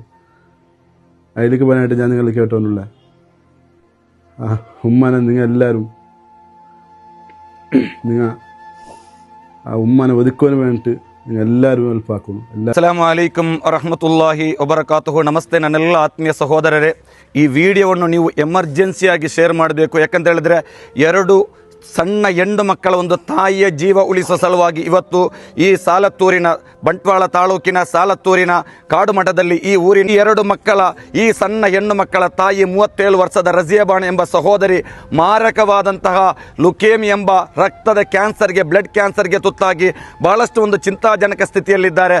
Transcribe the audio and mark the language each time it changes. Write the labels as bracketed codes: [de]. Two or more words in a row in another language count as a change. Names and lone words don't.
[ml] അതിലേക്ക് പറയാനായിട്ട് ഞാൻ നിങ്ങൾ കേട്ടോന്നുള്ളേ ഉമ്മാനെ നിങ്ങൾ എല്ലാവരും നിങ്ങൾ ആ ഉമ്മാനെ ഒതുക്കുവാൻ വേണ്ടിയിട്ട് നിങ്ങൾ എല്ലാവരും ഹെൽപ്പാക്കണം. [ar] السلام عليكم ورحمة الله وبركاته. [kn] ನಮಸ್ತೆ ನನ್ನೆಲ್ಲ ಆತ್ಮೀಯ ಸಹೋದರರೇ, ಈ ವಿಡಿಯೋವನ್ನು ನೀವು ಎಮರ್ಜೆನ್ಸಿಯಾಗಿ ಶೇರ್ ಮಾಡಬೇಕು. ಯಾಕಂತ ಹೇಳಿದ್ರೆ 2 ಸಣ್ಣ ಹೆಣ್ಣು ಮಕ್ಕಳ ಒಂದು ತಾಯಿಯ ಜೀವ ಉಳಿಸುವ ಸಲುವಾಗಿ ಇವತ್ತು ಈ ಸಾಲತ್ತೂರಿನ ಬಂಟ್ವಾಳ ತಾಲೂಕಿನ ಸಾಲತ್ತೂರಿನ ಕಾಡು ಮಠದಲ್ಲಿ ಈ ಊರಿನ 2 ಮಕ್ಕಳ ಈ ಸಣ್ಣ ಹೆಣ್ಣು ಮಕ್ಕಳ ತಾಯಿ 37 ವರ್ಷದ ರಜಿಯಾ ಬಾನು ಎಂಬ ಸಹೋದರಿ ಮಾರಕವಾದಂತಹ ಲುಕೇಮಿ ಎಂಬ ರಕ್ತದ ಕ್ಯಾನ್ಸರ್ಗೆ [en] blood cancer [kn] ತುತ್ತಾಗಿ ಬಹಳಷ್ಟು ಒಂದು ಚಿಂತಾಜನಕ ಸ್ಥಿತಿಯಲ್ಲಿದ್ದಾರೆ.